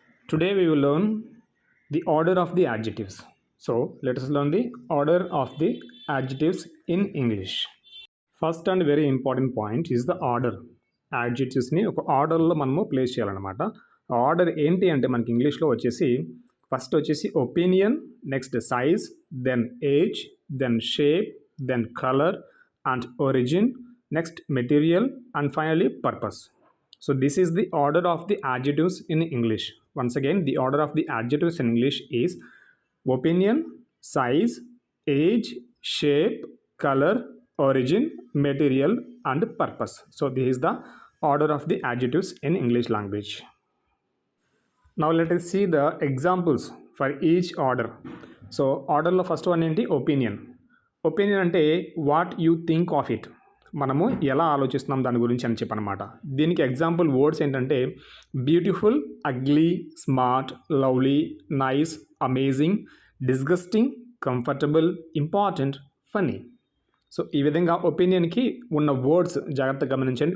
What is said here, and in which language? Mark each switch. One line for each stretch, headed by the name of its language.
English: Today we will learn the order of the adjectives. So, let us learn the order of the adjectives in English. First and very important point is the order.
Telugu: Adjectives ని ఒక ఆర్డర్లో మనము place చేయాలన్నమాట. Order ఏంటి అంటే మనకి ఇంగ్లీష్లో వచ్చేసి ఫస్ట్ వచ్చేసి opinion, next size, then age, then shape, then colour and origin, next material and finally purpose.
English: So this is the order of the adjectives in English. Once again, the order of the adjectives in English is opinion, size, age, shape, color, origin, material and purpose. So this is the order of the adjectives in English language. Now let us see the examples for each order. So order lo first one enti opinion. Opinion ante what you think of it.
Telugu: మనము ఎలా ఆలోచిస్తున్నాం దాని గురించి అని చెప్పనమాట. దీనికి example words ఏంటంటే beautiful, ugly, smart, lovely, nice, amazing, disgusting, comfortable, important, funny. So ఈ విధంగా ఒపీనియన్కి ఉన్న వర్డ్స్ జాగ్రత్తగా గమనించండి.